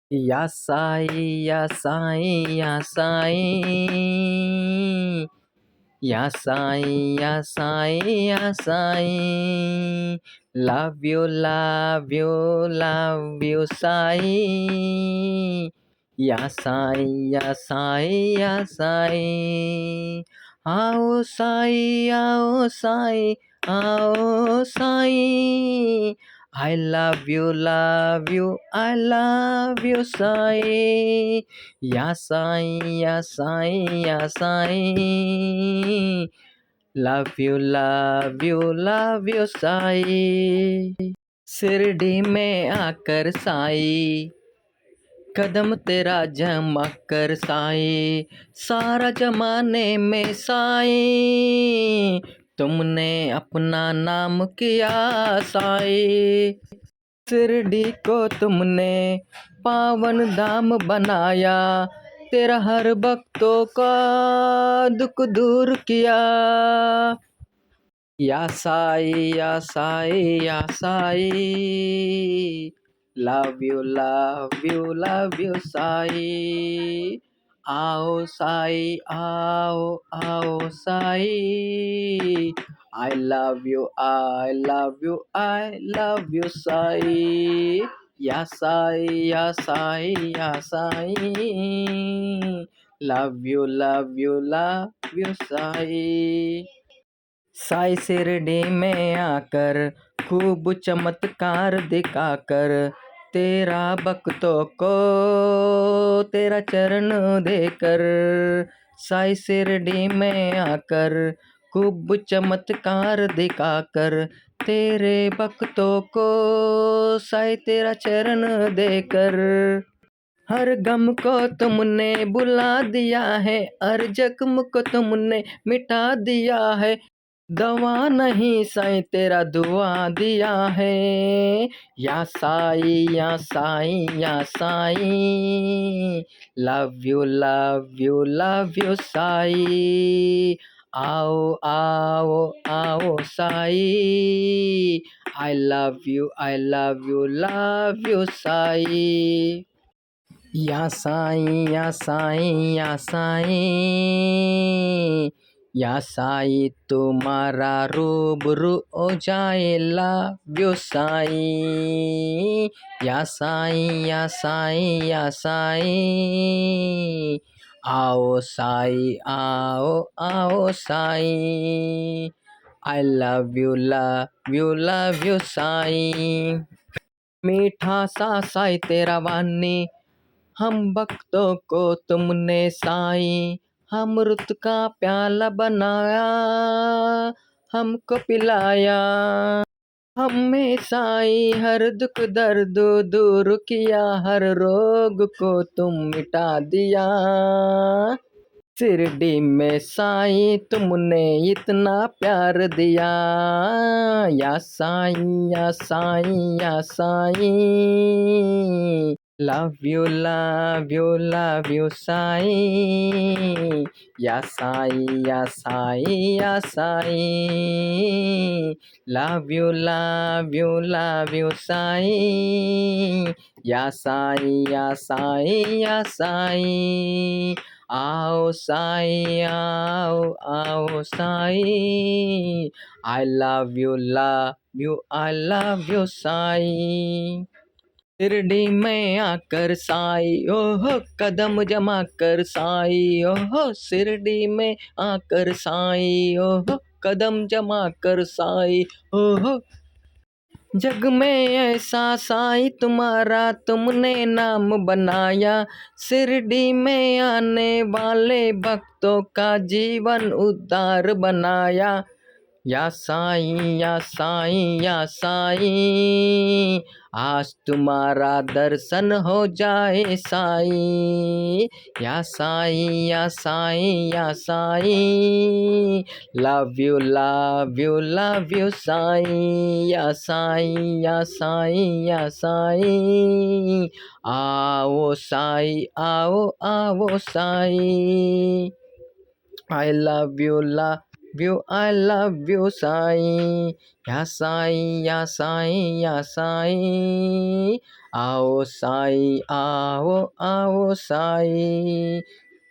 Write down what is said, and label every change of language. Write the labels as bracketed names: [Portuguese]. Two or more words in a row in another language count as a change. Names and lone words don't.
[Hindi] या साईं या साईं या साईं, या साईं या साईं या साईं, [English] love you [Hindi] साईं, या साईं या साईं या साईं, आओ साईं आओ साईं आओ साईं, [English] I love you [Hindi] साईं, या साईं या साईं या साईं, [English] love you साईं। [Hindi] शिरडी में आकर साईं, कदम तेरा जमा कर साईं, सारा जमाने में साईं, तुमने अपना नाम किया साईं। शिरडी को तुमने पावन धाम बनाया, तेरा हर भक्तों का दुख दूर किया। या साईं या साईं या साईं, [English] love you [Hindi] साईं, आओ साईं आओ साईं, [English] I love [Hindi] you साईं, या साईं या साईं या साईं, [English] love you [Hindi] साईं। साईं शिरडी में आकर खूब चमत्कार दिखाकर, तेरा भक्तों को तेरा चरण देकर, साईं शिरडी में आकर खूब चमत्कार दिखाकर, तेरे भक्तों को साईं तेरा चरण देकर, हर गम को तुमने बुला दिया है, हर जख्म को तुमने मिटा दिया है, दवा नहीं साईं तेरा दुआ दिया है। या साईं या साईं या साईं, [English] love you [Hindi] साईं, आओ साईं, [English] I love you साईं। [Hindi] या साईं या साईं या साईं, या साईं तुम्हारा रूबरू हो जाए, [English] love you [Hindi] साईं, या साईं या साईं या साईं, आओ साईं आओ साईं, [English] I love you साईं। [Hindi] मीठा सा साईं तेरा वाणी, हम भक्तों को तुमने साईं अमृत का प्याला बनाया, हमको पिलाया, हमें साईं हर दुख दर्द दूर किया, हर रोग को तुम मिटा दिया। शिरडी में साईं तुमने इतना प्यार दिया, या साईं या साईं या साईं, [English] love you [Hindi] साईं, या साईं या साईं या साईं, [English] love you [Hindi] साईं, या साईं या साईं या साईं, आओ साईं आओ साईं, [English] I love you साईं। [Hindi] शिरडी में आकर साईं ओहो कदम जमा कर साईं, ओहो शिरडी में आकर साईं ओहो कदम जमा कर साईं, ओहो जग में ऐसा साईं तुम्हारा तुमने नाम बनाया, शिरडी में आने वाले भक्तों का जीवन उद्धार बनाया। या साईं या साईं या साईं, आज तुम्हारा दर्शन हो जाए साईं, या साईं या साईं या साईं, [English] love you [Hindi] साईं, या साईं या साईं या साईं, आओ साईं आओ साईं, [English] I love you, I love you साईं। [Hindi] या साईं या साईं या साईं, आओ साईं आओ आओ साईं।